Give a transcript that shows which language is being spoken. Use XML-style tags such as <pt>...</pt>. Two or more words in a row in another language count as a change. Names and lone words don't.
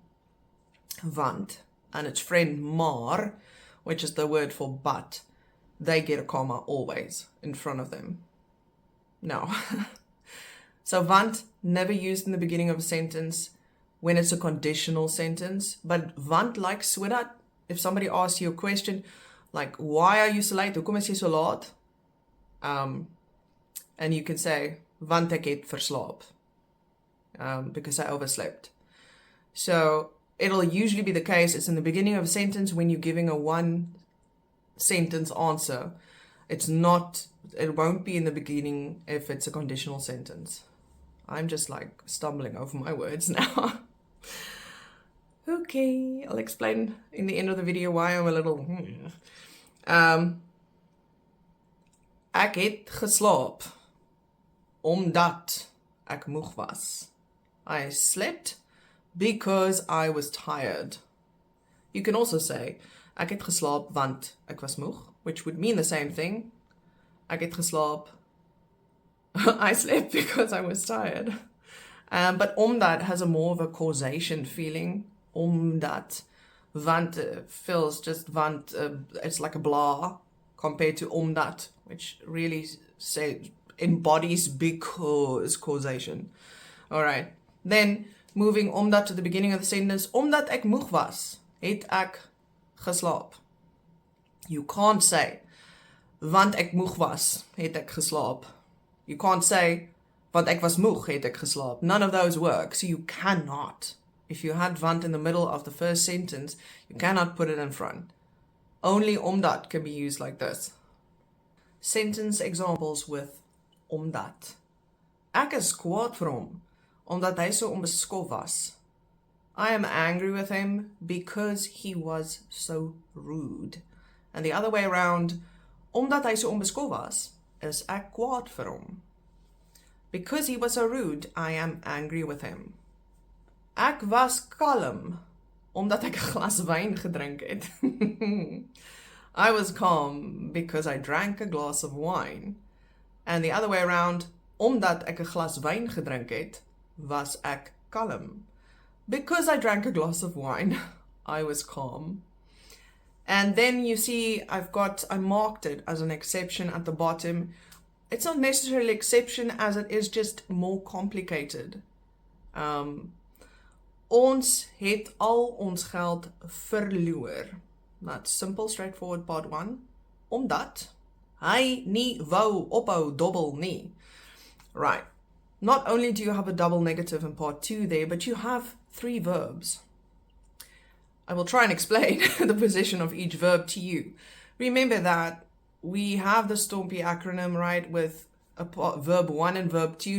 <en>Want and its friend maar, which is the word for but, they get a comma always in front of them. No. So want, never used in the beginning of a sentence when it's a conditional sentence, but want, like sodat, if somebody asks you a question like, why are you so late?</en> <af>Hoekom is jy so laat?</af> <en>And you can say,</en> <af>want ek het verslaap,</af> <en>because I overslept. So it'll usually be the case, it's in the beginning of a sentence when you're giving a one sentence answer. It won't be in the beginning if it's a conditional sentence. I'm just like stumbling over my words now. Okay, I'll explain in the end of the video why I'm a little...</en> <af>Ek het geslaap omdat ek moeg was.</af> <en>I slept because I was tired. You can also say</en> <af>ek het geslaap want ek was moeg,</af> <en>which would mean the same thing.</en> <af>Ek het geslaap</af> <en>I slept because I was tired. But OMDAT has a more of a causation feeling. OMDAT. Want feels just want, it's like a blah compared to OMDAT, which really embodies because causation. Alright. Then, moving OMDAT to the beginning of the sentence.</en> <af>Omdat ek moeg was, het ek geslaap.</af> <en>You can't say,</en> <af>want ek moeg was, het ek geslaap.</af> <en>You can't say,</en> <af>want ek was moeg, het ek geslaap.</af> <en>None of those work. So you cannot. If you had want in the middle of the first sentence, you cannot put it in front. Only omdat can be used like this. Sentence examples with omdat.</en> <af>Ek is kwaad vir hom, omdat hy so onbeskof was.</af> <en>I am angry with him because he was so rude. And the other way around,</en> <af>omdat hy so onbeskof was, is ek kwaad vir hom.</af> <en>Because he was so rude, I am angry with him.</en> <af>Ek was kalm, omdat ek 'n glas wyn gedrink het.</af> <en>I was calm because I drank a glass of wine. And the other way around,</en> <af>omdat ek 'n glas wyn gedrink het, was ek kalm.</af> <en>Because I drank a glass of wine, I was calm. And then you see I marked it as an exception at the bottom. It's not necessarily exception as it is just more complicated.</en> <af>Ons het al ons geld verloor.</af> <en>That's simple, straightforward part 1.</en> <af>Omdat hy nie wou ophou dobbel nie.</af> <en>Right. Not only do you have a double negative in part 2 there, but you have 3 verbs. I will try and explain the position of each verb to you. Remember that we have the Stompie acronym, right, with verb 1 and verb 2.</en>